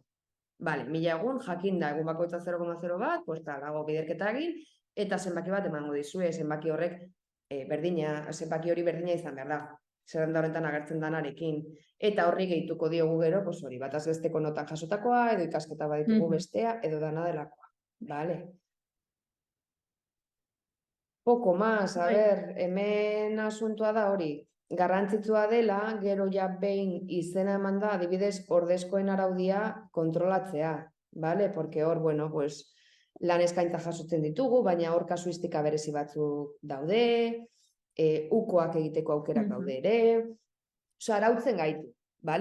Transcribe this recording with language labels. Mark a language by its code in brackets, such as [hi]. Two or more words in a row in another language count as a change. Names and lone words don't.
[eu] Bale, 1000 egun, jakinda, egun bakoitza 0,0 bat, dago biderketa egin, eta zenbaki bat emango dizue, zenbaki horrek zenbaki hori berdina izan behar da. Zerrenda horretan agertzen danarekin. Eta horri gehituko diogu gero, hori, bataz besteko notan jasotakoa, edo ikasketa baditugu bestea, edo dana delakoa. [es] Vale. Poco más, a ber, [eu] hemen asuntua da hori. Garrantzitsua dela, gero ja behin izena eman da, adibidez, ordezkoen araudia kontrolatzea. Vale, porque hor, pues, lan eskaintza jasotzen ditugu, baina hor kasuistika berezi batzuk daude, ukoak egiteko aukerak daude ere, arautzen gaitu, bale?